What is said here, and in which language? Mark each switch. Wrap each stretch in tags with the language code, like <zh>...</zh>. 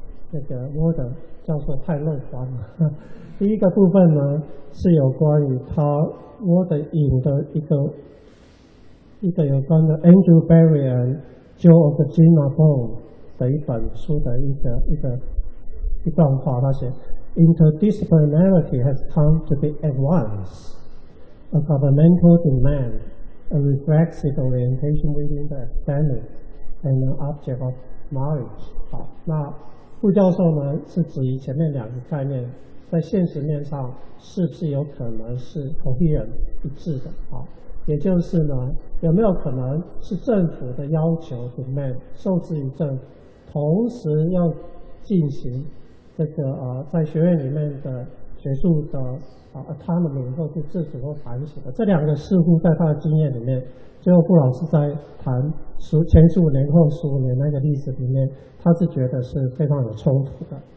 <zh>那个Worton教授太乐观了。第一个部分呢是有关于Worton引的一个有关的 Andrew Barry and Joe of the Gina Bone 的一本书的一段话，他写</zh> <en>Interdisciplinarity has come to be at once a governmental demand, a reflexive orientation within the academic, and an object of knowledge。</en> <zh>好，那傅教授呢是质疑前面两个概念在现实面上是不是有可能是 coherent 一致的？好，也就是呢有没有可能是政府的要求 demand 受制于政府，同时要进行这个在学院里面的学术的autonomy 或是自主或反省的，这两个似乎在他的经验里面，最后傅老师在谈前15年后15年那个历史里面，他是觉得是非常有冲突的。</zh>